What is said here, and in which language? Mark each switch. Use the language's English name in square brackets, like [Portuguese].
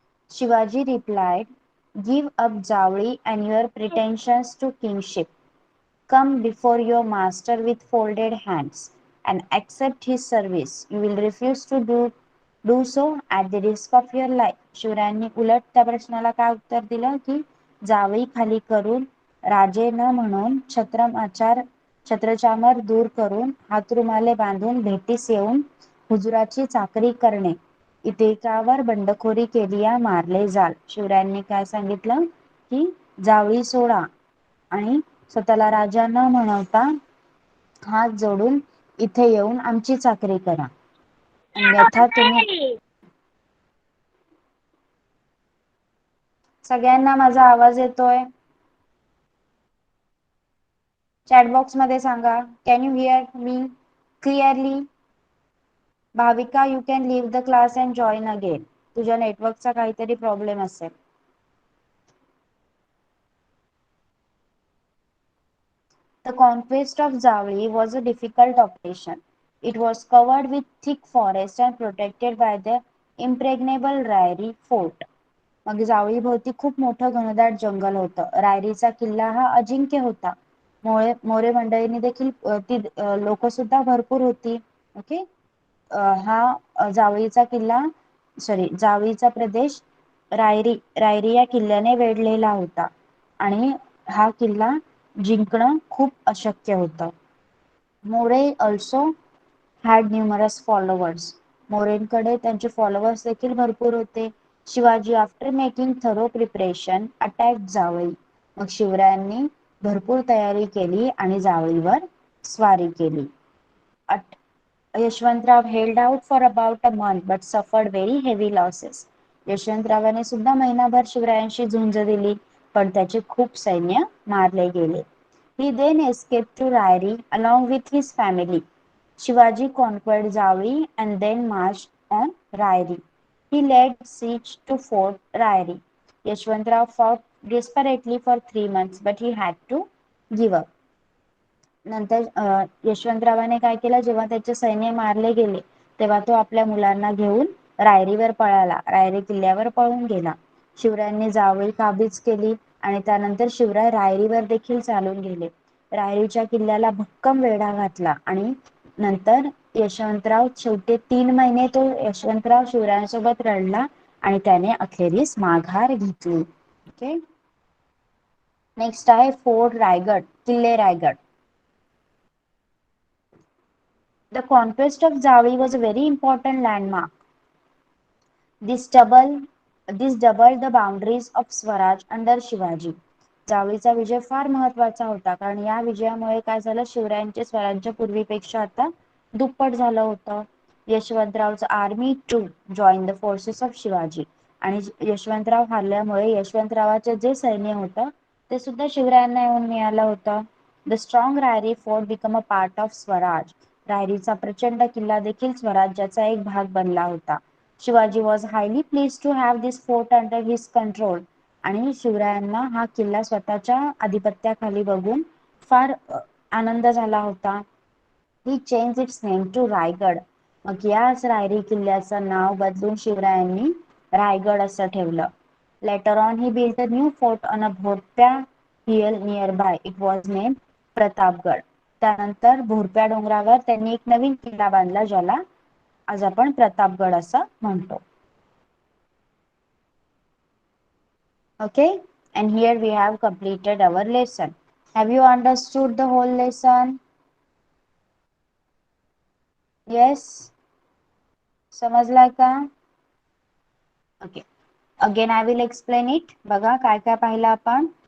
[English] Shivaji replied, "Give up Javli and your pretensions to kingship. Come before your master with folded hands and accept his service. You will refuse to do so at the risk of your life." [Marathi] शिवरायांनी उलट त्या प्रश्नाला काय उत्तर दिलं की जावळी खाली करून राजे न म्हणून छत्रचामर दूर करून हातरुमाले बांधून भेटीस येऊन हुजुराची चाकरी करणे इतेकावर बंडखोरी केली या मारले जाल. शिवरायांनी काय सांगितलं की जावळी सोडा आणि स्वतःला राजा न म्हणवता हात जोडून इथे येऊन आमची चाकरी करा, अन्यथा तुम्ही. सगळ्यांना माझा आवाज येतोय? चॅट बॉक्स मध्ये सांगा. [English] Can you hear me clearly? Bhavika, you can leave the class and join again. [Marathi] तुझ्या नेटवर्कचा काहीतरी प्रॉब्लेम असेल. [English] The conquest of Zavli was a difficult operation. It was covered with thick forest and protected by the impregnable Rairi fort. [Marathi] मग जावळी भोवती खूप मोठं घनदाट जंगल होतं. रायरीचा किल्ला हा अजिंक्य होता. मोरे मंडळींनी देखील ती लोक सुद्धा भरपूर होती. ओके, हा जावळीचा किल्ला जावळीचा प्रदेश रायरी या किल्ल्याने वेढलेला होता आणि हा किल्ला जिंकणं खूप अशक्य होतं. [English] More also had numerous followers. [Marathi] मोरेंकडे त्यांचे फॉलोवर्स देखील भरपूर होते. Shivaji [English] after making thorough preparation attack [Marathi] Jawali. मग शिवरायांनी भरपूर तयारी केली आणि जावळीवर स्वारी केली. [English] Yashwantrao held out for about a month but suffered very heavy losses. [Marathi] यशवंतरावाने सुद्धा महिनाभर शिवरायांशी झुंज दिली पण त्याचे खूप सैन्य मारले गेले. [English] He then escaped to Rairi along with his family. Shivaji conquered Zavli and then marched on Rairi. He laid siege to Fort Rairi. Yashwantrao fought desperately for 3 months, but he had to give up. [Marathi] नंतर यशवंतरावाने काय केलं, जेव्हा त्याचे सैन्य मारले गेले तेव्हा तो आपल्या मुलांना घेऊन रायरीवर पळाला. रायरी किल्ल्यावर पळून गेला. शिवरायांनी जावळी काबीज केली आणि त्यानंतर शिवराय रायरीवर देखील चालून गेले. रायरीच्या किल्ल्याला भक्कम वेढा घातला आणि नंतर यशवंतराव शेवटी 3 महिने तो यशवंतराव शिवरायांसोबत लढला आणि त्याने अखेरीस माघार घेतली. ओके, नेक्स्ट आहे फोर्ट रायगड, किल्ले Raigad. [English] The conquest of Javli was a very important landmark. This doubled the boundaries of Swaraj under Shivaji. [Marathi] जावळीचा विजय फार महत्वाचा होता कारण या विजयामुळे काय झालं, शिवरायांचे स्वराज्य पूर्वीपेक्षा आता दुप्पट झालं होतं. [English] यशवंतरावचं army to join the forces of Shivaji. [Marathi] आणि यशवंतराव हरल्यामुळे यशवंतरावाचे जे सैन्य होतं ते सुद्धा शिवरायांना येऊन मिळालं होतं. [English] The strong Rairi fort become a part of Swaraj. [Marathi] रायरीचा प्रचंड किल्ला देखील स्वराज्याचा एक भाग बनला होता. [English] Shivaji was highly pleased to have this fort under his control. [Marathi] आणि शिवरायांना हा किल्ला स्वतःच्या आधिपत्याखाली बघून फार आनंद झाला होता. [English] He change its name to Raigad. [Marathi] मग याच रायरी किल्ल्याचं नाव बदलून शिवरायांनी रायगड असं ठेवलं. [English] Later on he built a new fort on a Bhorpya hill nearby. It was name Pratapgad. [Marathi] त्यानंतर भोरप्या डोंगरावर त्यांनी एक नवीन किल्ला बांधला ज्याला आज आपण प्रतापगड असं म्हणतो. [English] Okay, and here we have completed our lesson. Have you understood the whole lesson? Yes, [Marathi] समजला का? [English] Okay, again I will explain it. [Marathi] बघा काय काय पाहिलं आपण.